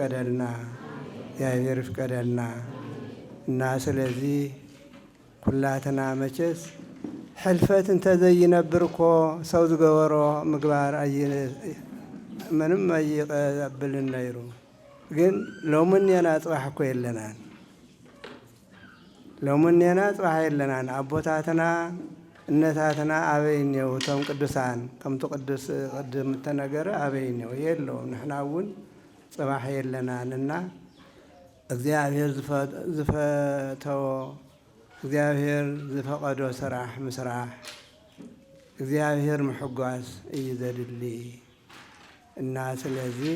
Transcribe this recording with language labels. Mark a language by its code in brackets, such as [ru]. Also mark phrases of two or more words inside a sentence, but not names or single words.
[ti] ይፍቀደልና እና ስለዚ ኩላትና መቸስ ሕልፈት እንተዘይነብር እኮ ሰው ዝገበሮ ምግባር ምንም ኣይቀብልን ነይሩ። ግን ሎሙኔና ጽባሕ እኮ የለናን። ሎሙኔና ጽባሕ የለናን። አቦታትና እነታትና አበይኔው ቶም ቅዱሳን ከምቱ ቅዱስ ቅድም ተነገረ አበይኔው የለውም። ንሕና እውን ጽባሕ የለናንና እግዚአብሔር ዝፈተዎ እግዚአብሔር ዝፈቀዶ ስራሕ ምስራሕ እግዚአብሔር ምሕጓስ እዩ ዘድሊ እና ስለዚ